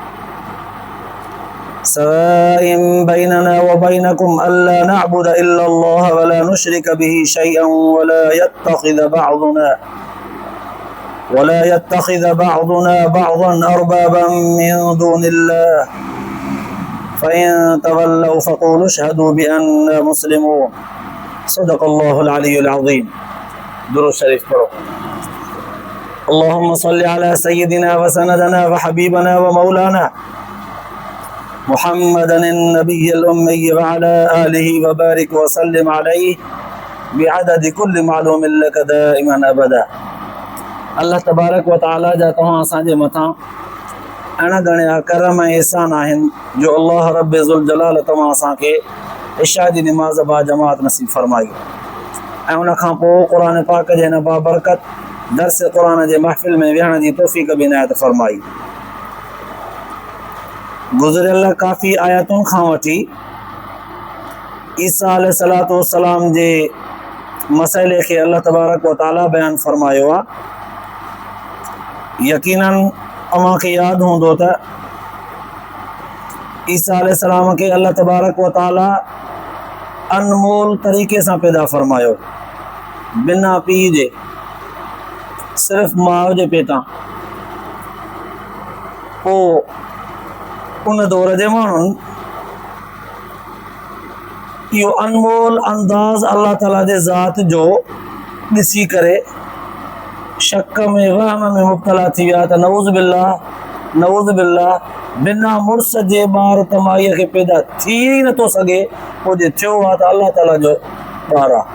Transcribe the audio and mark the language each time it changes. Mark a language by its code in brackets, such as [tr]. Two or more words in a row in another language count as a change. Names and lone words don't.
[ar] سواء بيننا وبينكم ألا نعبد إلا الله ولا نشرك به شيئا ولا يتخذ بعضنا بعضا أربابا من دون الله فإن تولوا فقولوا اشهدوا بأنا مسلمون صدق الله العلي العظيم. [sd] दुरूद शरीफ पढ़ो। [ar] اللهم صل على سيدنا وسندنا وحبيبنا ومولانا محمد النبي الأمي وعلى آله وبارك وسلم عليه بعدد كل معلوم لك دائما أبدا. الله تبارك وتعالى [sd] जा तव्हां असांजे मथां अण गणिया करम ऐं एहसान आहिनि जो [ar] الله رب ذو الجلال [sd] तव्हां असांखे इशा जी निमाज़ बा जमात नसीब फरमाई ऐं उन खां पोइ क़ुरान पाक जे हिन बाबरकत दर्स क़ुरान जे महफ़िल में विहण जी तौफ़ीक़ बि इनायत फरमाई। गुज़िरियल काफ़ी आयतुनि खां वठी ईसा [ar] عليه الصلاة والسلام [sd] जे मसइले खे [ar] الله تبارك وتعالى [sd] बयान फरमायो आहे। यकीनन अव्हांखे यादि हूंदो त ईसा अलैहिस्सलाम खे [ar] الله تبارك وتعالى [sd] अनमोल तरीक़े सां पैदा फरमायो, बिना पीउ जे, सिर्फ़ु माउ जे पेटां। पोइ उन दौर जे माण्हुनि इहो अनमोल अंदाज़ अल्लाह ताला जे ज़ात जो ॾिसी करे शक में वहम में मुब्तला थी विया त [ar] نعوذ بالله [sd] बिना मुड़ुस जे ॿार त माईअ खे पैदा थी ई नथो सघे, पोइ जे थियो आहे त अल्लाह ताला जो ॿारु आहे।